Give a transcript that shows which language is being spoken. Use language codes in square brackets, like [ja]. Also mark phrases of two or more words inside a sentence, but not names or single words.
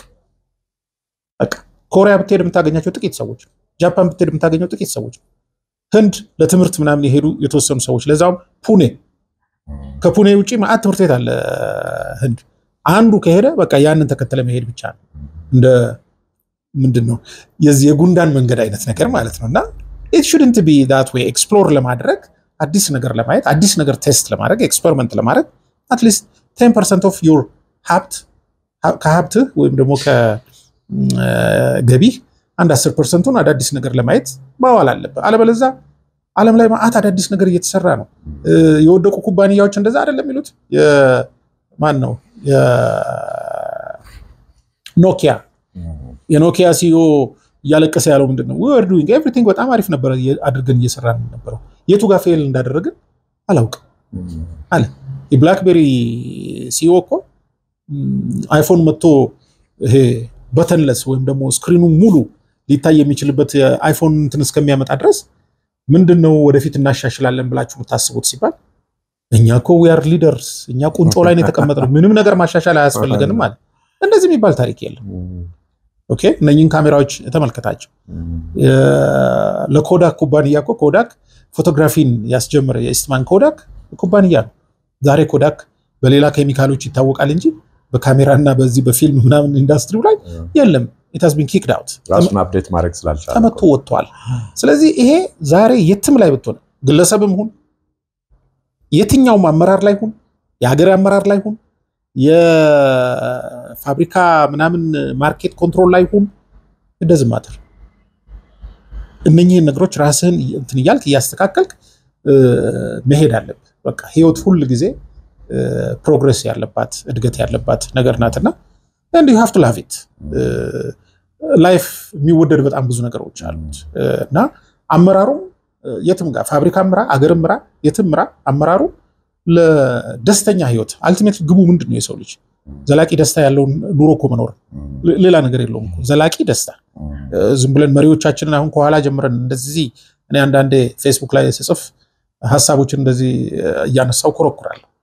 [am] በቃ። ኮሪያ ብትሄድ የምታገኛቸው ጥቂት ሰዎች፣ ጃፓን ብትሄድ የምታገኘው ጥቂት ሰዎች፣ ህንድ ለትምህርት ምናምን የሄዱ የተወሰኑ ሰዎች፣ ለዛውም ፑኔ። ከፑኔ ውጪ ማአት ትምህርት ቤት አለ ህንድ። አንዱ ከሄደ በቃ ያንን ተከተለ መሄድ ብቻ ነው። እንደ ምንድነው የጉንዳን መንገድ አይነት ነገር ማለት ነውና [en] it shouldn't be that way። [am] ኤክስፕሎር ለማድረግ አዲስ ነገር ለማየት አዲስ ነገር ቴስት ለማድረግ ኤክስፐሪመንት ለማድረግ [en] at least 10% of your [am] ከሀብት ወይም ደግሞ ከገቢ አንድ 10%ን አዳዲስ ነገር ለማየት ማዋል አለበት። አለበለዚያ ዓለም ላይ ማአት አዳዲስ ነገር እየተሰራ ነው። የወደቁ ኩባንያዎች እንደዛ አይደለም የሚሉት። ማን ነው የኖኪያ ሲኦ እያለቀሰ ያለው ምንድነው? [en] we were doing everything [am] በጣም አሪፍ ነበር አድርገን እየሰራን ነበር። የቱ ጋር ፌል እንዳደረግን አላውቅም አለ። የብላክቤሪ ሲኦ እኮ አይፎን መጥቶ ይሄ በተንለስ ወይም ደግሞ ስክሪኑ ሙሉ ሊታይ የሚችልበት አይፎን እንትን እስከሚያመጣ ድረስ ምንድነው ወደፊት እናሻሽላለን ብላችሁ ብታስቡት ሲባል እኛ እኮ [en] we are leaders [am] እኛ ቁንጮ ላይ ነው የተቀመጥነው ምንም ነገር ማሻሻል አያስፈልገንም ማለት እንደዚህ የሚባል ታሪክ የለም። ኦኬ እነኚህን ካሜራዎች ተመልከታቸው። ለኮዳክ ኩባንያ እኮ ኮዳክ ፎቶግራፊን ያስጀመረ የኢስትማን ኮዳክ ኩባንያ ነው። ዛሬ ኮዳክ በሌላ ኬሚካሎች ይታወቃል እንጂ በካሜራና በዚህ በፊልም ምናምን ኢንዱስትሪው ላይ የለም። [en] it has been kicked out [am] ራሱን አፕዴት ማድረግ ስላልቻለ ተመቶ ወጥቷል። ስለዚህ ይሄ ዛሬ የትም ላይ ብትሆን ግለሰብም ሁን የትኛውም አመራር ላይ ሁን የሀገር አመራር ላይ ሁን የፋብሪካ ምናምን ማርኬት ኮንትሮል ላይ ሁን እንደዚህ ማተር እነኚህን ነገሮች ራስህን እንትን ይያልክ ያስተካከልክ መሄድ አለበት። በቃ ህይወት ሁሉ ጊዜ ፕሮግሬስ ያለባት እድገት ያለባት ነገር ናትና [en] and you have to love it። [am] ላይፍ የሚወደድ በጣም ብዙ ነገሮች አሉት እና አመራሩ የትም ጋር ፋብሪካ ምራ አገር ምራ የትም ምራ አመራሩ ለደስተኛ ህይወት አልቲሜት ግቡ ምንድነው? የሰው ልጅ ዘላቂ ደስታ ያለው ኑሮ እኮ መኖር ሌላ ነገር የለውም እኮ ዘላቂ ደስታ። ዝም ብለን መሪዎቻችንን አሁን ከኋላ ጀምረን እንደዚህ እኔ አንዳንዴ ፌስቡክ ላይ ስጽፍ ሐሳቦችን እንደዚህ እያነሳው ኮረኩራለሁ።